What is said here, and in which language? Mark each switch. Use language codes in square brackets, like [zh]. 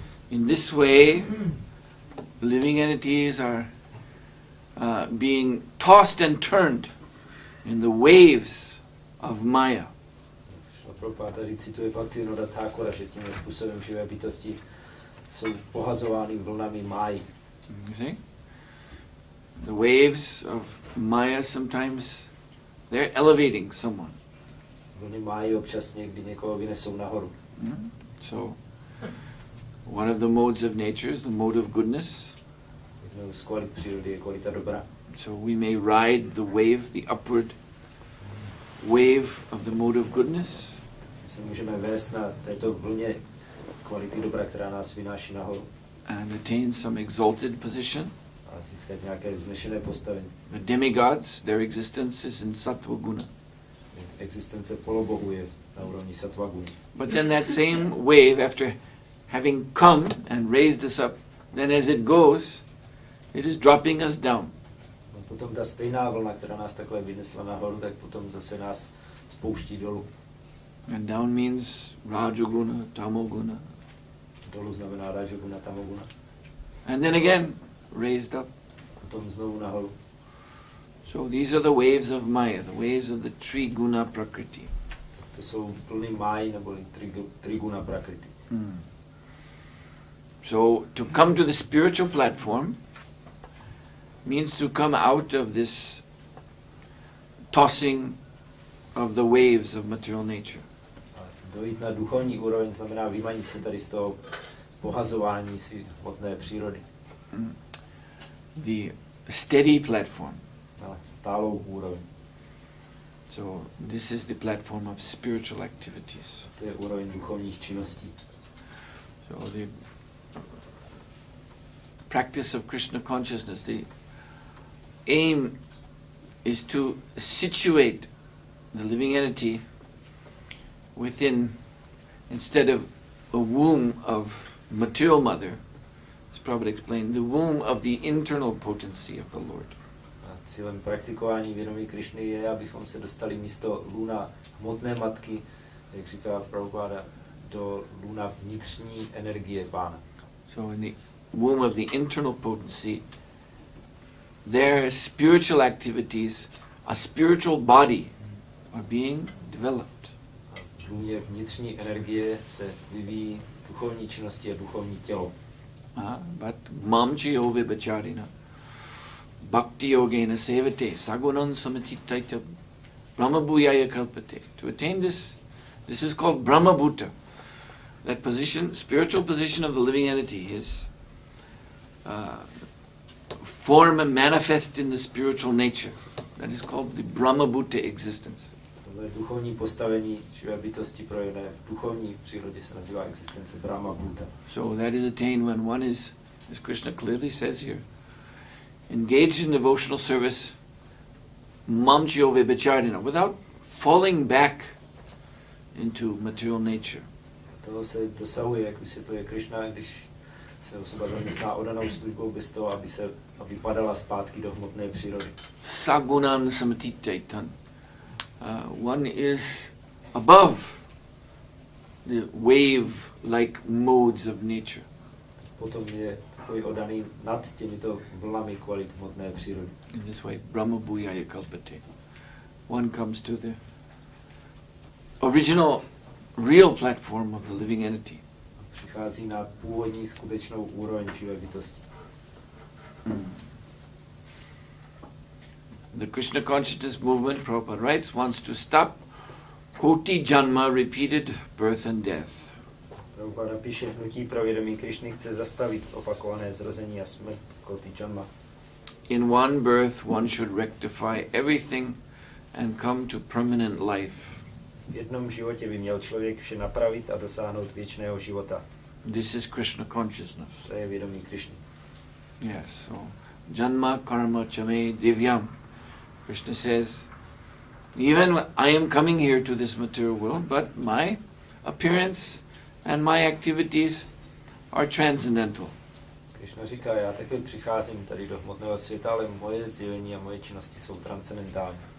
[en] In this way, living entities are being tossed and turned in the waves of Maya. [cs] Prabhupada tady cituje Bhaktivinoda Thakura, že tímhle způsobem živé bytosti jsou pohazovány vlnami máji. [en] You see? The waves of Maya sometimes, they're elevating someone. [cs] Vlny máji občas někdy někoho vynesou nahoru. [en] So, one of the modes of nature is the mode of goodness. [cs] Jednou z kvalit přírody je kvalita dobra. [en] So we may ride the wave, the upward wave of the mode of goodness. [cs] My se můžeme vést na této vlně kvality dobra, která nás vynáší nahoru. [en] And attain some exalted position. [cs] A získat nějaké vznešené postavení. [en] The demigods, their existence is in sattva guna. [cs] Existence polobohu je na úrovni sattva guna. [en] But then that same wave, after having come and raised us up, then as it goes, it is dropping us down. [cs] A potom ta stejná vlna, která nás takhle vynesla nahoru, tak potom zase nás spouští dolů. [en] And down means rajoguna, tamoguna. [cs] Dolů znamená rajoguna, tamoguna. [en] And then again, raised up. [cs] Potom znovu nahoru. [en] So these are the waves of Maya, the waves of the Triguna Prakriti. [cs] To jsou vlny máji neboli triguna prakriti. [en] So to come to the spiritual platform means to come out of this tossing of the waves of material nature. [cs] Dojít na duchovní úroveň znamená vymanit se tady z toho pohazování si hmotné přírody. [en] The steady platform. [cs] Na stálou úroveň. [en] So this is the platform of spiritual activities. [cs] To je úroveň duchovních činností. [en] So the practice of Krishna consciousness, the aim is to situate the living entity within, instead of a womb of material mother, as Prabhupada explained, the womb of the internal potency of the Lord. [cs] A cílem praktikování vědomí Krišny je, abychom se dostali místo luna hmotné matky, jak říká Prabhupada, do luna vnitřní energie Pána. [en] So in the womb of the internal potency, their spiritual activities, a spiritual body, are being developed. [cs] A v lůně vnitřní energie se vyvíjí duchovní činnosti a duchovní tělo. [en] But [sa] mamchiyo vibacharina bhakti yogena sevate sagunan samachitaita brahmabhuyaya kalpate. [en] To attain this is called brahmabhuta. That position, spiritual position of the living entity, his form and manifest in the spiritual nature. That is called the brahmabhuta existence. [cs] Tohle duchovní postavení živé bytosti projevené v duchovní přírodě se nazývá existence brahmabhuta. [en] So that is attained when one is, as Krishna clearly says here, engaged in devotional service, [sa] mamchiyo vibacharina, [en] without falling back into material nature. [cs] Toho se dosahuje, jak vysvětluje Krishna, když se osoba zaměstná oddanou službou bez toho, aby padala zpátky do hmotné přírody. [sa] Sagunan samatitaitan. [en] One is above the wave-like modes of nature. [cs] Potom je takový oddaný nad těmito vlnami kvalit hmotné přírody. [en] In this way, [sa] Brahma Bhuyaya Kalpate. [en] One comes to the original, real platform of the living entity. [cs] Přichází na původní skutečnou úroveň živé bytosti. [en] The Krishna consciousness movement, Prabhupada writes, wants to stop koti janma, repeated birth and death. [cs] Prabhupada píše, hnutí pro vědomí Krišny chce zastavit opakované zrození a smrt koti janma. [en] In one birth, one should rectify everything and come to permanent life. [cs] V jednom životě by měl člověk vše napravit a dosáhnout věčného života. [en] This is Krishna consciousness. [cs] To je vědomí Krišny. [en] Yes, so [sa] janma karma chame divyam. [en] Krishna says, even I am coming here to this material world, but my appearance and my activities are transcendental. [cs] Krišna říká, já také přicházím tady do hmotného světa, ale moje zjevení a moje činnosti jsou transcendentální.